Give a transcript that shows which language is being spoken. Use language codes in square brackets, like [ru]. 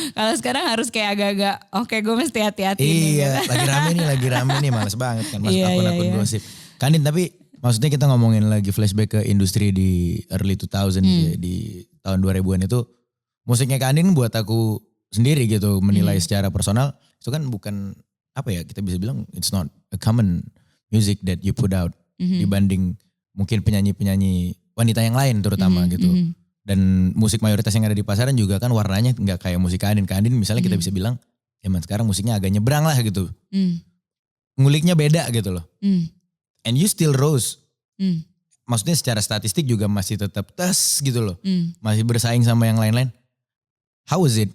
[id] Kalau sekarang harus kayak agak-agak oke gue mesti hati-hati. Iya gitu. lagi rame nih males banget kan. Masuk akun-akun gosip. Kandin tapi maksudnya kita ngomongin lagi flashback ke industri di early 2000 di tahun 2000-an itu. Musiknya Kandin buat aku sendiri gitu menilai secara personal. Itu kan bukan kita bisa bilang [en] it's not a common music that you put out. [id] Dibanding mungkin penyanyi-penyanyi wanita yang lain terutama gitu. Dan musik mayoritas yang ada di pasaran juga kan warnanya nggak kayak musik Kandin. Kandin misalnya kita bisa bilang zaman sekarang musiknya agak nyebrang lah gitu. Nguliknya beda gitu loh. [en] And you still rose. [id] Maksudnya secara statistik juga masih tetap tes gitu loh. Masih bersaing sama yang lain-lain. [en] How was it?